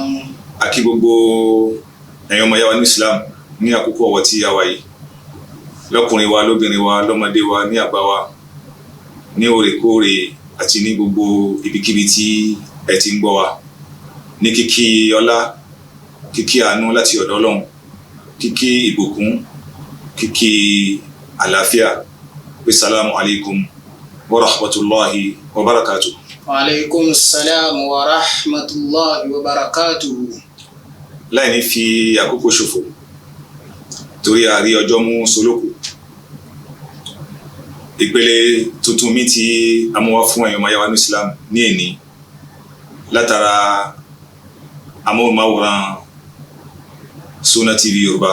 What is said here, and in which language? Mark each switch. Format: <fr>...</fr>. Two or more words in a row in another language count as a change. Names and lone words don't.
<yo>Àkí gbogbo ẹ̀yin ọmọ yàwá ní Islam ní àkókò ọ̀wọ̀ tí a wà yìí, lọ́kùnrin wa, lóbìnrin wa, lọ́mọdé wa, ní àgbà wa, ní òrèkóòrè àti ní gbogbo ibikíbi tí ẹ ti ń gbọ́ wa, ní kíkí ọlá, kíkí àánú láti ọ̀dọ̀ Ọlọ́run, kíkí ìbùkún, kíkí àlàáfíà, pé</yo> <ar>سلام عليكم ورحمة الله وبركاته. وعليكم السلام ورحمة الله وبركاته.</ar> <yo>Láì ní fi àkókò ṣòfò, torí àrí ọjọ́ mú solókù. Ìpele tuntun mi tí a mú wá fún ẹ̀yin ọmọ yàwá ní Islam ní èní látara amóhùnmáwòrán Sunna TV Yorùbá.</yo>